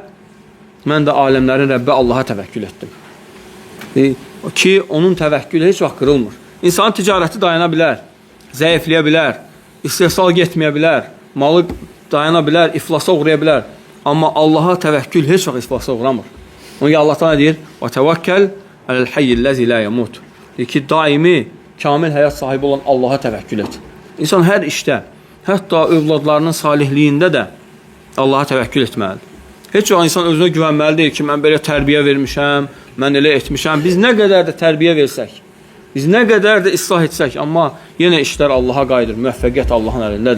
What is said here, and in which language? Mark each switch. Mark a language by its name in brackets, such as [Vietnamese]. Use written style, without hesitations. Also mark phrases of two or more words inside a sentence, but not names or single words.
[Azerbaijani] Mən də aləmlərin Rəbbi Allaha təvəkkül etdim. Ki, onun təvəkkülü heç vaxt qırılmır. İnsanın ticarəti dayana bilər, zəifləyə bilər, istehsal getməyə bilər, malı dayana bilər, iflasa uğraya bilər. Amma Allaha təvəkkül heç vaxt iflasa uğramır. Onun ki, Allah da deyir, [Arabic] وَتَوَكَّلْ عَلَى الْحَيِّ الَّذِي لَا يَمُوتُ. [Azerbaijani] Deyir ki, daimi, kamil həyat sahibi olan Allaha təvəkkül et. İnsan hər işdə, hətta övladlarının salihliyində də Allaha təvəkkül etməlidir. Heç o insan özünə güvənməlidir ki, mən belə tərbiyə vermişəm, mən elə etmişəm. Biz nə qədər də tərbiyə versək, biz nə qədər də islah etsək, amma yenə işlər Allaha qayıdır, müvəffəqiyyət Allahın əlindədir.